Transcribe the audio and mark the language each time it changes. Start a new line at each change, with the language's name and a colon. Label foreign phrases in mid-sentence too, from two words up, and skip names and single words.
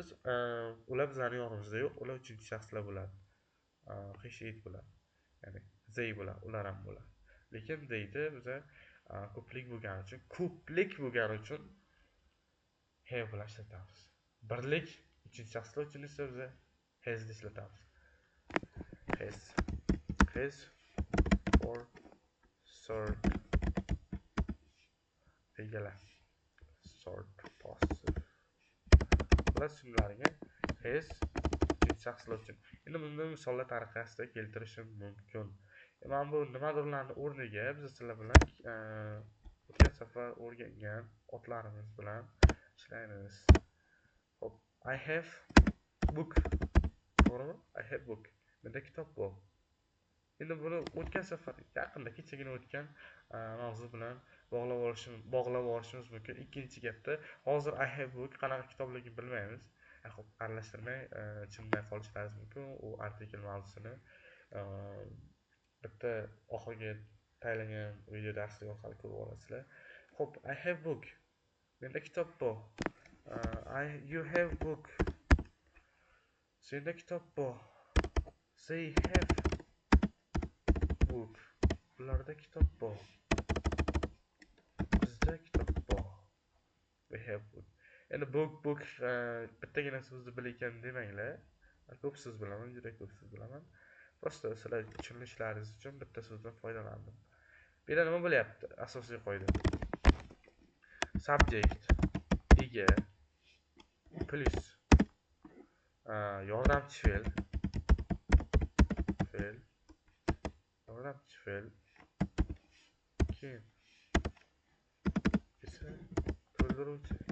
Uzbek: Ular bizlarning yonimizda yo'q, ular uchinchi shaxslar bo'ladi. Heshiyat bo'ladi. Ya'ni they bo'ladi, ular ham bo'ladi. Lekin deydi biza ko'plik bo'lgani uchun have bilan ishlatamiz. Birlik uchinchi shaxslar uchun esa biz has ni ishlatamiz.
English: Has for third egalar. Third passive.
Uzbek: Bular tushunlaringga has uchinchi shaxslar uchun. Endi buni misollar tariqasida keltirishim mumkin. Mana bu nimadirlarning o'rniga biz sizlar bilan o'tgan safar o'rgangan otlarimiz bilan ishlaymiz. Hop,
English: I have book. To'g'rimi? I have book.
Uzbek: Menda kitob bor. Endi buni o'tgan safar yaqinda kechagina o'tgan mavzu bilan bog'lab olishimiz mumkin. Ikkinchi gapda hozir
English: I have book
Uzbek: qanaqa kitobligini bilmaymiz. Xo'p, aralashtirmay tushunmay qolishlaringiz mumkin. U artikel mavzusini bitta oxirgi tayinlangan video darslik orqali ko'rib olasizlar. Xo'p,
English: I have book.
Uzbek: Menda kitob bor.
English: You have book.
Uzbek: Senda kitob bor.
English: They have book.
Uzbek: Ularda kitob bor. Bizda kitob bor.
English: We have book.
Uzbek: Endi book bittagina so'zni bilekan demanglar. Ko'p so'z bilaman, juda ko'p so'z bilaman. Prosta sizlar tushunishlaringiz uchun bitta so'zdan foydalandim. Bu yerda nima bo'lyapti? Asosiy qoida. Subject ega plus yordamchi fe'l keyin esa to'ldiruvchi.